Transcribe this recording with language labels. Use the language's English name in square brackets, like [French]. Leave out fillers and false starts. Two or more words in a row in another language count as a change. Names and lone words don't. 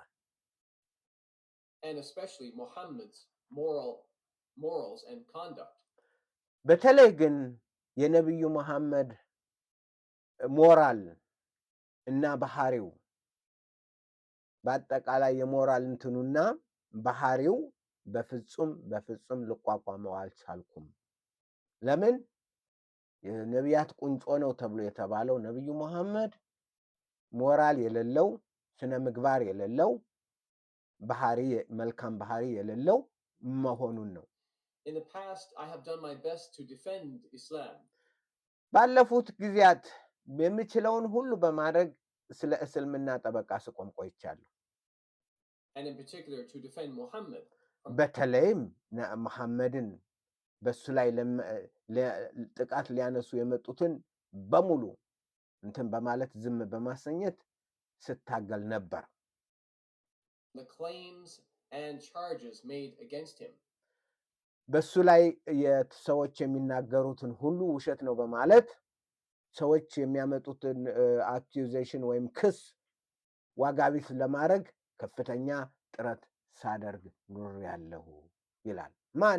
[English] And especially Muhammad's morals and conduct. [Amharic] በተለይ ግን የነብዩ መሐመድ ሞራል እና ባህሪው በአጠቃላይ የሞራል እንትኑና ባህሪው በፍጹም ልቋቋመው አልቻልኩም። ለምን? የነቢያት ቁንጮ ነው ተብሎ የተባለው ነብዩ መሐመድ ሞራል የሌለው ስነ ምግባር የሌለው ባህሪ መልካም ባህሪ የሌለው መሆኑን ነው። [English] In the past, I have done my best to defend Islam. [Amharic] ባለፉት ጊዜያት የምችለውን ሁሉ በማድረግ ስለ እስልምና ጠበቃ ስቆም ቆይቻለሁ። [English] And in particular, to defend Muhammad. [Amharic] በተለይም መሐመድን በሱ ላይ ጥቃት ሊያነሱ የመጡትን በሙሉ እንትን በማለት ዝም በማሰኘት ስታገል ነበር። [English] The claims and charges made against him. [Amharic] በሱ ላይ ሰዎች የሚናገሩትን ሁሉ ውሸት ነው በማለት ሰዎች የሚያመጡትን አኪዩዜሽን ወይም ክስ ዋጋቢስ ለማድረግ ከፍተኛ ጥረት ሳደርግ ኖሬያለሁ ይላል። ማን?